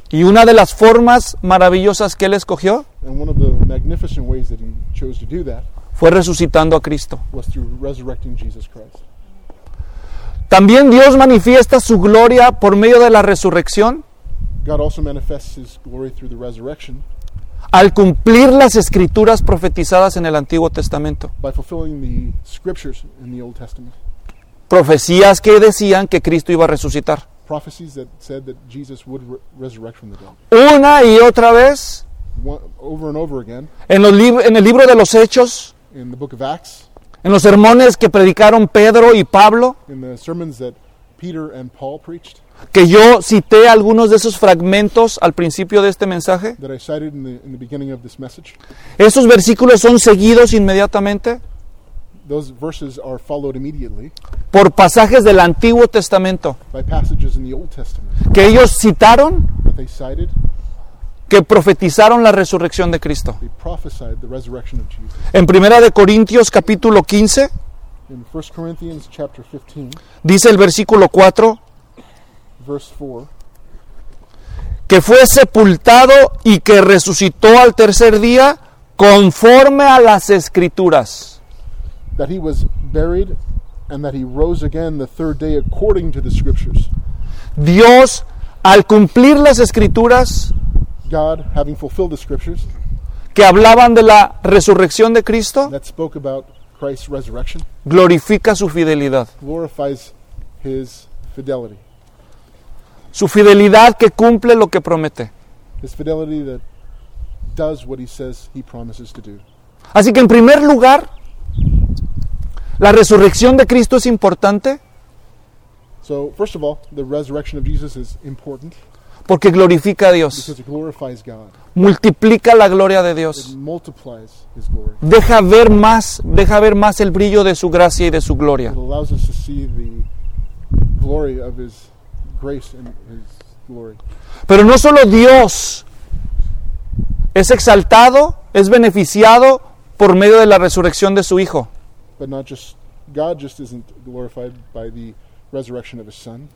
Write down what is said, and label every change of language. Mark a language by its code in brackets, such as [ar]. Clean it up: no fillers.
[es] Y una de las formas maravillosas que Él escogió [en] and one of the magnificent ways that he chose to do that [es] fue resucitando a Cristo. [en] Was through resurrecting Jesus Christ. [es] También Dios manifiesta su gloria por medio de la resurrección [en] God also manifests his glory through the resurrection [es] al cumplir las escrituras profetizadas en el Antiguo Testamento. [en] By fulfilling the scriptures in the Old Testament. [es] Profecías que decían que Cristo iba a resucitar. [en] Prophecies that said that Jesus would resurrect from the dead. [es] Una y otra vez. [en] Over and over again. [es] En el libro de los Hechos. [en] In the book of Acts. [es] En los sermones que predicaron Pedro y Pablo. [en] In the sermons that Peter and Paul preached. [es] Que yo cité algunos de esos fragmentos al principio de este mensaje. [en] That I cited in the beginning of this message. [es] Esos versículos son seguidos inmediatamente. [en] Those verses are followed immediately [es] por pasajes del Antiguo Testamento, [en] by passages in the Old Testament, [es] que ellos citaron, [en] that they cited, [es] que profetizaron la resurrección de Cristo. [en] They prophesied the resurrection of Jesus. [es] En 1 de Corintios capítulo 15, [en] in 1 Corinthians chapter 15, [es] dice el versículo 4, [en] verse 4, [es] que fue sepultado y que resucitó al tercer día conforme a las Escrituras. [en] That he was buried and that he rose again the third day according to the scriptures. [es] Dios, al cumplir las escrituras, [en] God, having fulfilled the scriptures, [es] que hablaban de la resurrección de Cristo, [en] that spoke about Christ's resurrection, [es] glorifica su fidelidad. [en] Glorifies his fidelity. [es] Su fidelidad que cumple lo que promete. [en] His fidelity that does what he says he promises to do. [es] Así que en primer lugar, la resurrección de Cristo es importante. [en] So, first of all, the resurrection of Jesus is important. [es] Porque glorifica a Dios. [en] Because it glorifies God. [es] Multiplica la gloria de Dios. [en] It multiplies his glory. [es] Deja ver más el brillo de su gracia y de su gloria. [en] It allows us to see the glory of his grace and his glory. [es] Pero no solo Dios es exaltado, es beneficiado por medio de la resurrección de su Hijo. [en] But not just God just isn't glorified by the resurrection of his son.